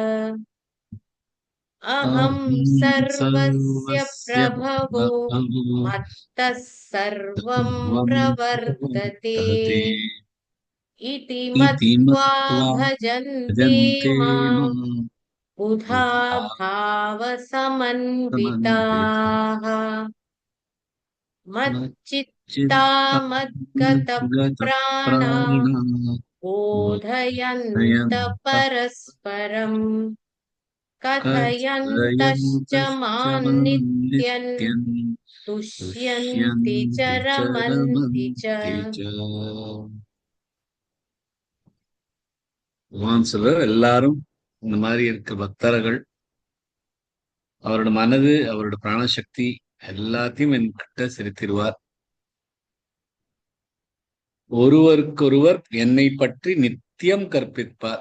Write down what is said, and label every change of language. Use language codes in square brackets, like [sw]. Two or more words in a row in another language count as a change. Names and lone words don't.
[sa] अहं सर्वस्य प्रभवो मत्तः सर्वं प्रवर्तते इति मत्वा भजन्ते मां बुधा भावसमन्विताः मच्चित्ता मद्गतप्राणा बोधयन्तः परस्परं कथयन्तश्च मां नित्यं तुष्यन्ति च रमन्ति च [ta] பகவான் சொல்றார், எல்லாரும் இந்த மாதிரி இருக்க பக்தர்கள் அவரோட மனது அவரோட பிராணசக்தி எல்லாத்தையும் என்கிட்ட செலுத்திடுவார். ஒருவருக்கொருவர் என்னை பற்றி நித்தியம் கற்பிப்பார்.